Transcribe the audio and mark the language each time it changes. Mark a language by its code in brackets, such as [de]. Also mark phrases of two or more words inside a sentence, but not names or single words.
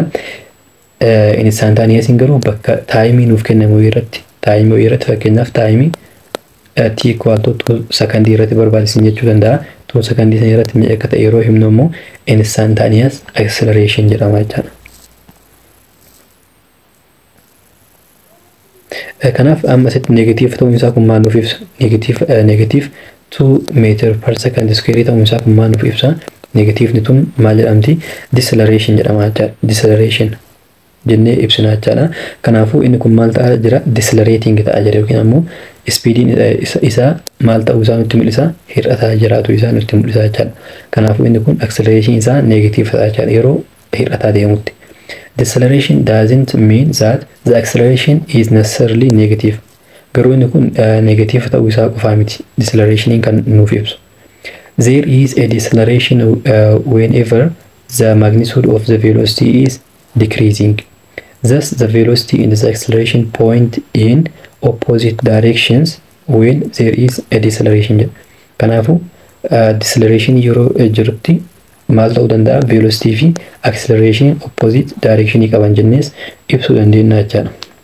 [om] Instantaneous garuu bakka time nuuf kennamu irratti fakkeenyaaf [en] time t equal to 2 second [om] irratti barbaachisin jechuu danda'a. 2 second san irratti meeqa akka ta'e yeroo himnu immoo [en] instantaneous acceleration [om] jedhama jechaadha. Kanaaf amma asitti negative ta'uun isaa kun maal nuuf ibsa? [en] Negative 2 meter per second square [om] ta'uun isaa kun maal nuuf ibsa? Negative ni tun maal jedhamti? Deceleration jedhama jechaadha. Deceleration jennee ibsina jechaadha. Kanaafuu inni kun maal ta'aa jira? Decelerating ta'aa jira yookiin ammoo speediin isaa maal ta'uu isaa nutti mul'isa? Hir'ataa jiraatu isaa nutti mul'isa jechaadha. Kanaafuu inni kun acceleration isaa negative ta'aa jechaadha yeroo hir'ataa deemutti. [en] Deceleration doesn't mean that the acceleration is necessarily negative. [om] Garuu inni kun negative ta'uu isaa qofaa miti. Deceleration kan nuuf ibsu. [en] There is a deceleration whenever the magnitude of the velocity is decreasing. Thus, the velocity and the acceleration point in opposite directions when there is a deceleration. [om] Kanaafuu deceleration yeroo jirutti maal ta'uu danda'a? Velocity fi [en] acceleration opposite direction [om] qaban jennees ibsuu dandeenya jechaadha.